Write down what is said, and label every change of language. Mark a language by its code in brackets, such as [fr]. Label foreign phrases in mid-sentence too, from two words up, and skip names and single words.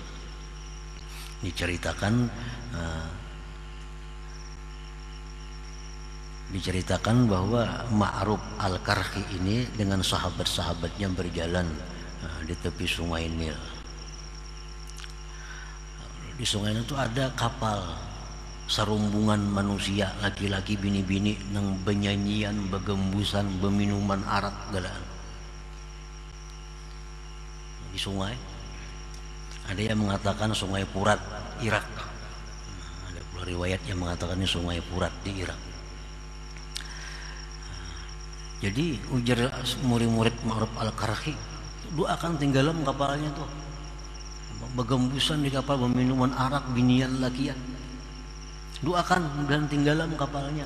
[id] Diceritakan bahwa Ma'ruf Al-Karhi ini dengan sahabat-sahabatnya berjalan di tepi sungai Nil. [bjn] Di sungai Nil itu ada kapal serumbungan manusia, laki-laki bini-bini nang benyanyian, begembusan, beminuman arak galaan. [id] Di sungai ada yang mengatakan sungai Furat Irak. Ada pula riwayat yang mengatakan ini sungai Furat di Irak. [bjn] Jadi ujar murid-murid Ma'ruf Al-Karhi, doakan tinggalan kapalnya tuh, begembusan di kapal, minuman arak, binian lakian, doakan dan tinggalan kapalnya.